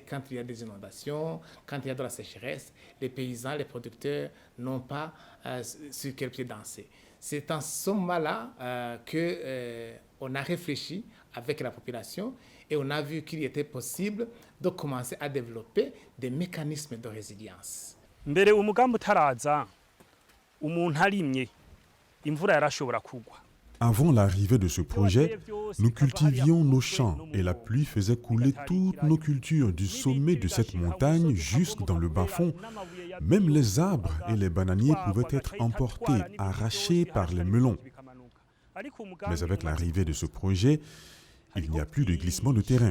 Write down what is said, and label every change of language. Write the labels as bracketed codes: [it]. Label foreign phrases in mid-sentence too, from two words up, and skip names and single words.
[fr] Quand il y a des inondations, quand il y a de la sécheresse, les paysans, les producteurs n'ont pas sur quel pied danser. C'est en ce moment-là qu'on a réfléchi avec la population et on a vu qu'il était possible de commencer à développer des mécanismes de résilience. [rn] Mbere umugambi utaraza umuntu arimye imvura yarashobora kugwa. [fr] Avant l'arrivée de ce projet, nous cultivions nos champs et la pluie faisait couler toutes nos cultures du sommet de cette montagne jusque dans le bas-fond. Même les arbres et les bananiers pouvaient être emportés, arrachés par les melons. Mais avec l'arrivée de ce projet, il n'y a plus de glissement de terrain.